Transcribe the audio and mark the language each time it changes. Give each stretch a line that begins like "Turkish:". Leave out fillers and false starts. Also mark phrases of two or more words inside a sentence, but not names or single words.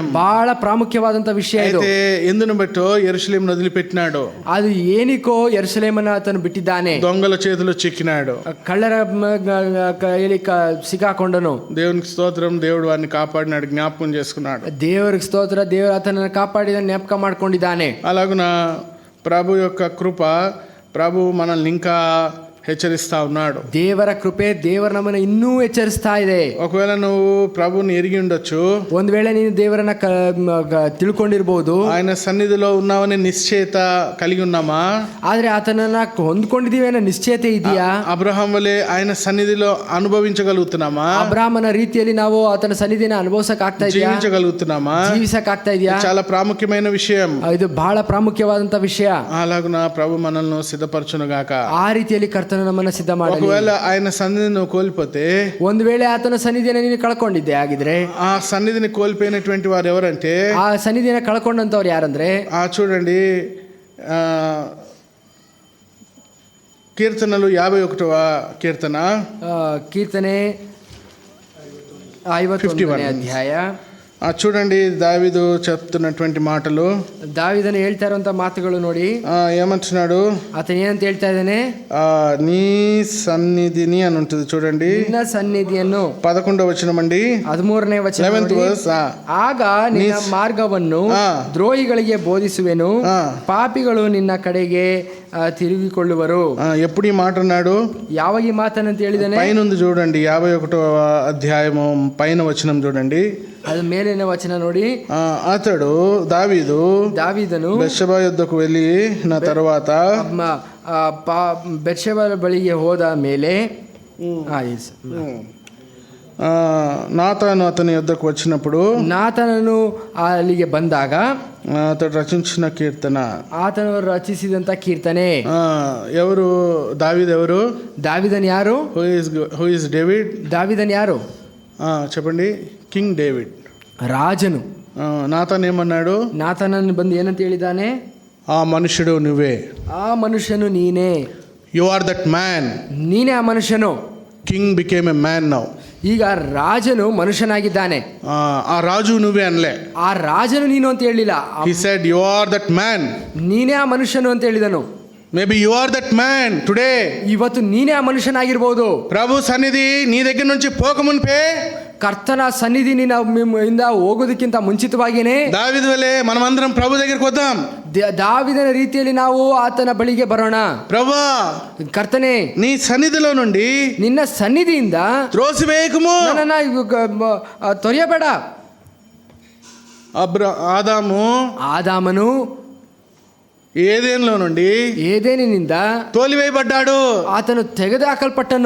Kannada: ಬಹಳ ಪ್ರಾಮುಖ್ಯವಾದಂತ ವಿಷಯ ಇದು.
Telugu: అయితే ఎందును బట్టో యెరూషలేమును వదిలిపెట్టినాడు.
Kannada: ಅದು ಏನಿಕೋ ಯೆರೂಸಲೇಮನ್ನ ಆತನು ಬಿಟ್ಟಿದ್ದಾನೆ.
Telugu: దొంగల చేతిలో చిక్కినాడు.
Kannada: ಕಳ್ಳರ ಕೈಯಲ್ಲಿ ಸಿಕ್ಕಾಕೊಂಡನು.
Telugu: దేవునికి స్తోత్రం. దేవుడు వారిని కాపాడినాడు, జ్ఞాపకం చేసుకున్నాడు.
Kannada: ದೇವರಿಗೆ ಸ್ತೋತ್ರ. ದೇವರು ಆತನನ್ನು ಕಾಪಾಡಿದ ಜ್ಞಾಪಕ ಮಾಡ್ಕೊಂಡಿದ್ದಾನೆ.
Telugu: అలాగున ప్రభు యొక్క కృప, ప్రభు మనల్ని ఇంకా హెచ్చరిస్తా ఉన్నాడు.
Kannada: ದೇವರ ಕೃಪೆ ದೇವರ ನಮ್ಮನ್ನು ಇನ್ನೂ ಎಚ್ಚರಿಸ್ತಾ ಇದೆ.
Telugu: ఒకవేళ నువ్వు ప్రభుని ఎరిగి ఉండొచ్చు.
Kannada: ಒಂದ್ ವೇಳೆ ನೀನು ದೇವರನ್ನ ತಿಳ್ಕೊಂಡಿರ್ಬಹುದು.
Telugu: ఆయన సన్నిధిలో ఉన్నావని నిశ్చయత కలిగి ఉన్నామా?
Kannada: ಆದ್ರೆ ಆತನನ್ನ ಹೊಂದ್ಕೊಂಡಿದೀವಿ ಅನ್ನೋ ನಿಶ್ಚಯತೆ ಇದೆಯಾ?
Telugu: ಅಬ್ರಹಾಂ ವಲೆ ఆయన సన్నిధిలో అనుభవించగలుగుతున్నామా?
Kannada: ಅಬ್ರಹಾಮನ ರೀತಿಯಲ್ಲಿ ನಾವು ಆತನ ಸನ್ನಿಧಿನ ಅನುಭವಿಸಕ್ ಆಗ್ತಾ ಇದೆಯಾ?
Telugu: జీవించగలుగుతున్నామా?
Kannada: ಜೀವಿಸಕ್ ಆಗ್ತಾ ಇದೆಯಾ?
Telugu: చాలా ప్రాముఖ్యమైన విషయం.
Kannada: ಇದು ಬಹಳ ಪ್ರಾಮುಖ್ಯವಾದಂತ ವಿಷಯ.
Telugu: అలాగున ప్రభు మనల్ని సిద్ధపరచునుగాక.
Kannada: ಆ ರೀತಿಯಲ್ಲಿ ಕರ್ತನ ನಮ್ಮನ್ನ ಸಿದ್ಧ ಮಾಡಲಿ.
Telugu: ఒకవేళ ఆయన సన్నిధిని కోల్పోతే,
Kannada: ಒಂದು ವೇಳೆ ಆತನ ಸನ್ನಿಧಿಯನ್ನು ನೀನು ಕಳ್ಕೊಂಡಿದ್ದೆ ಆಗಿದ್ರೆ,
Telugu: ఆ సన్నిధిని కోల్పోయినటువంటి వారు ఎవరంటే,
Kannada: ಆ ಸನ್ನಿಧಿನ ಕಳ್ಕೊಂಡಂತವ್ರು ಯಾರಂದ್ರೆ,
Telugu: చూడండి కీర్తనలు 51వ కీర్తన,
Kannada: ಕೀರ್ತನೆ 51ನೇ ಅಧ್ಯಾಯ.
Telugu: చూడండి దావీదు చెప్తున్నటువంటి మాటలు.
Kannada: దావీದನು ಹೇಳ್ತಾ ಇರುವಂತ ಮಾತುಗಳು ನೋಡಿ.
Telugu: ఏమంటున్నాడు?
Kannada: ಆತನ ಏನಂತ ಹೇಳ್ತಾ ಇದ್ದಾನೆ?
Telugu: నీ సన్నిధిని అని ఉంటుంది చూడండి.
Kannada: ನಿನ್ನ ಸನ್ನಿಧಿಯನ್ನು
Telugu: 11వ వచనం అండి.
Kannada: 13ನೇ ವಚನ.
English: 11th verse.
Kannada: ಆಗ ನಿನ್ನ ಮಾರ್ಗವನ್ನು ದ್ರೋಹಿಗಳಿಗೆ ಬೋಧಿಸುವೆನು, ಪಾಪಿಗಳು ನಿನ್ನ ಕಡೆಗೆ ತಿರುಗಿಕೊಳ್ಳುವರು.
Telugu: ఎప్పుడు ఈ మాట అన్నాడు?
Kannada: ಯಾವಾಗ ಈ ಮಾತನ್ನಂತ ಹೇಳಿದಾನೆ?
Telugu: పైన ఉంది చూడండి, 51వ అధ్యాయము పైన వచనం చూడండి.
Kannada: ಅದು ಮೇಲಿನ ವಚನ ನೋಡಿ.
Telugu: అతడు దావీదను బెత్షెబా యొద్దకు వెళ్ళిన తర్వాత
Kannada: ಬೆತ್ಷೆಬ ಬಳಿಗೆ ಹೋದ ಮೇಲೆ
Telugu: నాతాను అతని యొద్దకు వచ్చినప్పుడు,
Kannada: ನಾತನನು ಅಲ್ಲಿಗೆ ಬಂದಾಗ
Telugu: అతడు రచించిన కీర్తన,
Kannada: ಆತನು ರಚಿಸಿದಂತ ಕೀರ್ತನೆ.
Telugu: ఎవరు దావీదు? ఎవరు
Kannada: దావీದನ್ ಯಾರು?
English: Who is David?
Kannada: దావీదన్ ಯಾರು
Telugu: చెప్పండి. కింగ్ డేవిడ్,
Kannada: ರಾಜನು.
Telugu: నాతాన్ ఏమన్నాడు?
Kannada: ನಾತನನ್ನು ಬಂದು ಏನಂತ ಹೇಳಿದ್ದಾನೆ?
Telugu: ఆ మనుషుడు నువ్వే.
Kannada: ಆ ಮನುಷ್ಯನು ನೀನೇ.
English: You are that man.
Kannada: ನೀನೇ ಆ ಮನುಷ್ಯನು.
English: King became a man now.
Kannada: ಈಗ ರಾಜನು ಮನುಷ್ಯನಾಗಿದ್ದಾನೆ.
Telugu: ఆ రాజు నువ్వే అనలే.
Kannada: ಆ ರಾಜನು ನೀನು ಅಂತ ಹೇಳಿಲ್ಲ.
English: he said you are that man.
Kannada: ನೀನೇ ಆ ಮನುಷ್ಯನು ಅಂತ ಹೇಳಿದನು.
English: maybe you are that man today.
Kannada: ಇವತ್ತು ನೀನೇ ಆ ಮನುಷ್ಯನಾಗಿರ್ಬೋದು.
Telugu: ప్రభు సన్నిధి నీ దగ్గర నుంచి పోకమున్పే,
Kannada: ಕರ್ತನ ಸನ್ನಿಧಿ ನಿನ್ನಿಂದ ಹೋಗೋದಕ್ಕಿಂತ ಮುಂಚಿತವಾಗಿಯೇ
Telugu: దావీదు వలే మనమందరం ప్రభు దగ్గరికి వద్దాం.
Kannada: దావీದನ ರೀತಿಯಲ್ಲಿ ನಾವು ಆತನ ಬಳಿಗೆ ಬರೋಣ.
Telugu: ప్రభువా,
Kannada: ಕರ್ತನೇ,
Telugu: నీ సన్నిధిలో నుండి
Kannada: ನಿನ್ನ ಸನ್ನಿಧಿಯಿಂದ
Telugu: త్రోసివేయకుము,
Kannada: ನನ್ನನ್ನ ತೊರೆಯಬೇಡ. ಆದಾಮನು
Telugu: ఏదేనులో నుండి
Kannada: ಏದೇನಿನಿಂದ
Telugu: తోలివేయబడ్డాడు.
Kannada: ಆತನು ತೆಗೆದುಹಾಕಲ್ಪಟ್ಟನು,